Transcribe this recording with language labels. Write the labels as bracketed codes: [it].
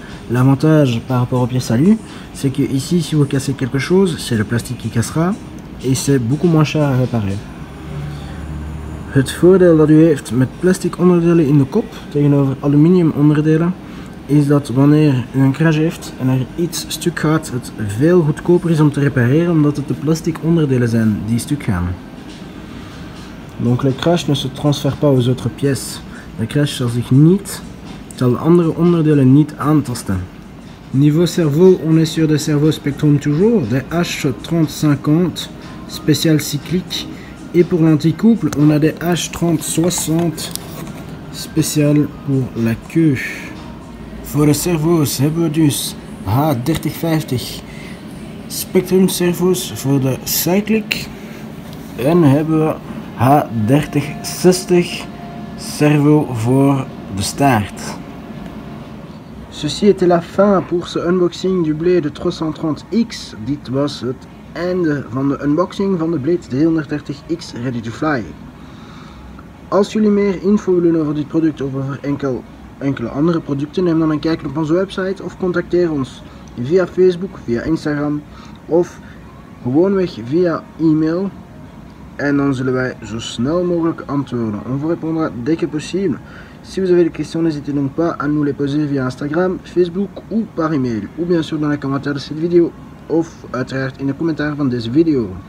[fr] L'avantage par rapport aux pièces à lui, c'est que ici, si vous cassez quelque chose, c'est le plastique qui cassera et c'est beaucoup moins cher à réparer. [nl] Het voordeel dat u heeft met plastic onderdelen in de kop tegenover aluminium onderdelen, is dat wanneer u een crash heeft en er iets stuk gaat, het veel goedkoper is om te repareren omdat het de plastic onderdelen zijn die stuk gaan. [fr] Donc le crash ne se transfère pas aux autres pièces. [nl] De crash zal zich niet Stel de andere onderdelen niet aantasten. [fr] Niveau cerveau, on est sur des cerveaux Spectrum toujours, des H3050 spécial cyclique. Et pour l'anticouple, on a des H3060 spécial pour la queue. [nl] Voor de servo's hebben we dus H3050 Spectrum servo's voor de cyclic. En hebben we H3060 servo voor de staart. [fr] Ceci était la fin pour ce unboxing du Blade 330X. [nl] Dit was het einde van de unboxing van de Blade 330X Ready to Fly. Als jullie meer info willen over dit product of over enkele andere producten, neem dan een kijkje op onze website of contacteer ons via Facebook, via Instagram of gewoonweg via e-mail. En dan zullen wij zo snel mogelijk antwoorden. [fr] On vous répondra dès que possible. Si vous avez des questions, n'hésitez donc pas à nous les poser via Instagram, Facebook ou par email. Ou bien sûr dans les commentaires de cette vidéo. [nl] Of uiteraard in de commentaar van deze video.